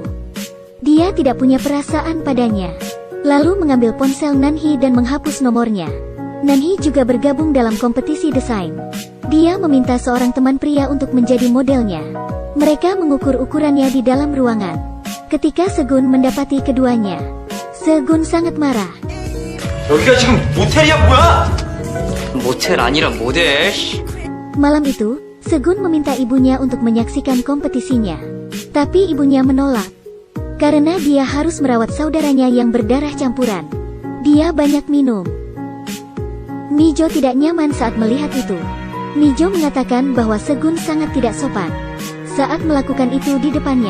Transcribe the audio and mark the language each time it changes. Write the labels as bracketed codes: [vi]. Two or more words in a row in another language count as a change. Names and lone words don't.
[id] Dia tidak punya perasaan padanya. Lalu mengambil ponsel Nanhee dan menghapus nomornya. Nanhee juga bergabung dalam kompetisi desain. Dia meminta seorang teman pria untuk menjadi modelnya. Mereka mengukur ukurannya di dalam ruangan. Ketika Segun mendapati keduanya, Segun sangat marah. [ko] 여기가 지금 모텔이야 뭐야? 모텔 아니라 모델. [id] Malam itu, Segun meminta ibunya untuk menyaksikan kompetisinya. Tapi ibunya menolak. Karena dia harus merawat saudaranya yang berdarah campuran. Dia banyak minum. Mijo tidak nyaman saat melihat itu. Mijo mengatakan bahwa Segun sangat tidak sopan saat melakukan itu di depannya.